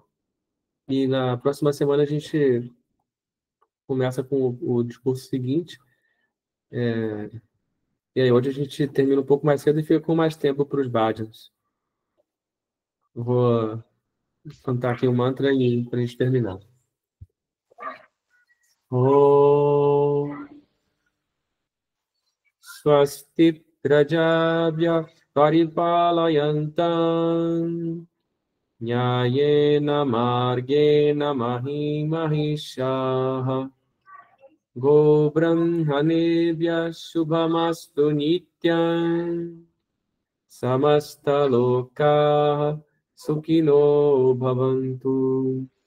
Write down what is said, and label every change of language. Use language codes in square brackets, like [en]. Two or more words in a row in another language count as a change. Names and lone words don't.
[pt] E na próxima semana a gente começa com o discurso seguinte. E aí hoje a gente termina um pouco mais cedo e fica com mais tempo para os bhajans. Eu vou cantar aqui o mantra e para a gente terminar. [sa] ॐ स्वस्ति प्रजाभ्य परिपालयन्तम् न्यायेन मार्गेण महीशाः गो ब्राह्मणेभ्य शुभमस्तु नित्यम् समस्त लोक सुखिनो भवन्तु.